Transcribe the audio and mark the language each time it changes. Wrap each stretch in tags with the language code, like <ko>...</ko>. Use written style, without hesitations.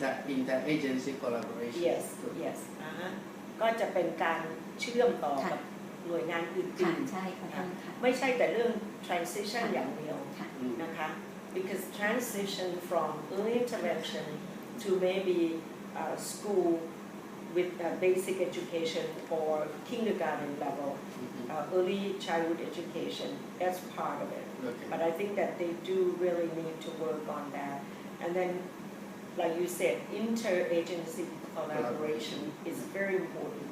<en>inter-agency collaboration. Yes.</en> <th>ก็จะเป็นการเชื่อมต่อกับหน่วยงานอื่ ค่ะ น ใช่ค่ะท่านค่ะ ๆไม่ใช่แต่เรื่อง transition อย่างเดียว ค่ะ นะคะ</th> <en>because transition from early intervention to maybe school with basic education or kindergarten level, early childhood education, that's part of it. Okay. But I think that they do really need to work on that. And then, like you said, interagency collaboration is very important.</en>